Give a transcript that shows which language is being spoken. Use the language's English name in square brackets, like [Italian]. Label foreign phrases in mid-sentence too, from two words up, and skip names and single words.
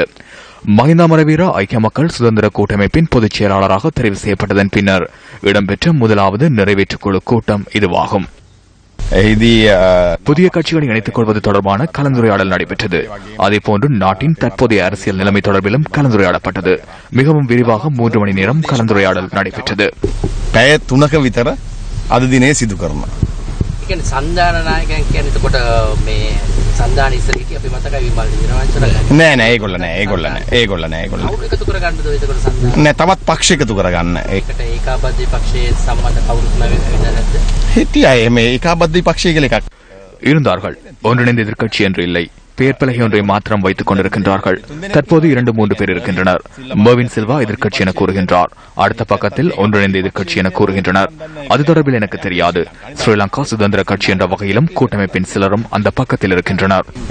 [Tamil] மஹிந்த அமரவீர ஐக்கிய மக்கள் சுதந்திர கூட்டமைப்பின் பொதுச் செயலாளராக தெரிவு செய்யப்பட்டதன் பின்னர் இடம்பெற்ற முதலாவது நிறைவேற்றுக் குழு கூட்டம் இதுவாகும். புதிய கட்சிகளை இணைத்துக் கொள்வது தொடர்பான கலந்துரையாடல் நடைபெற்றது. அதேபோன்று நாட்டின் தற்போதைய அரசியல் நிலைமை தொடர்பிலும் கலந்துரையாடப்பட்டது. மிகவும் விரிவாக 3 மணி நேரம் கலந்துரையாடல் நடைபெற்றது. [Sinhala] සන්දාන ඉස්සරහිටි අපි මතකයි විමල් දිනවංශල නෑ නෑ ඒගොල්ල නෑ එකතු කරගන්නද එතකොට සන්දාන නෑ තවත් පක්ෂ එකතු කරගන්න ඒකට ඒකාබද්ධ පක්ෂයේ සම්මත කවුරුත් නැවැද හිටියා මේ ඒකාබද්ධ පක්ෂය කියලා එකක් [Tamil] இருந்தார்கள். ஒன்றிணைந்த எதிர்க்கட்சி என்று இல்லை, பெயர் பலகை ஒன்றை மாத்திரம் வைத்துக் கொண்டிருக்கின்றார்கள். தற்போது 2-3 பேர் இருக்கின்றனர். மர்வின் சில்வா எதிர்க்கட்சி என கூறுகின்றார். அடுத்த பக்கத்தில் ஒன்றிணைந்த எதிர்க்கட்சி என கூறுகின்றனர். அது தொடர்பில் எனக்கு தெரியாது. ஸ்ரீலங்கா சுதந்திர கட்சி என்ற வகையிலும் கூட்டமைப்பின் சிலரும் அந்த பக்கத்தில் இருக்கின்றனர்.